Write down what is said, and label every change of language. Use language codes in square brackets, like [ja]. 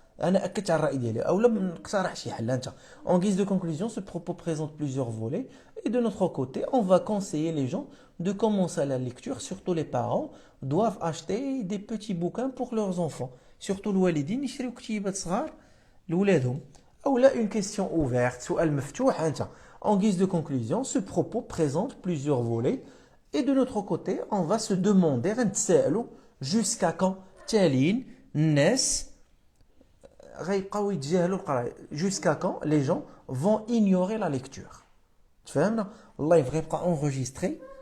[ar] انا اكدت على الراي ديالي اولا نقترح شي حل. [fr] انت en guise de conclusion ce propos présente plusieurs volets et de notre côté on va conseiller les gens de commencer la lecture. Surtout les parents doivent acheter des petits bouquins pour leurs enfants, surtout [ar] الوالدين يشريو كتيبات صغار لولادهم. اولا [fr] une question ouverte، [ar] سؤال مفتوح. [fr] انت en guise de conclusion ce propos présente plusieurs volets et de notre côté on va se demander [ar] غنتسائلوا [fr] jusqu'à quand [ar] تالين الناس غيبقاو يتجاهلوا القرايه. [fr] jusqu'à quand les gens vont ignorer la lecture. [ar] تفهمنا؟ اللايف غيبقى انغوجيستري.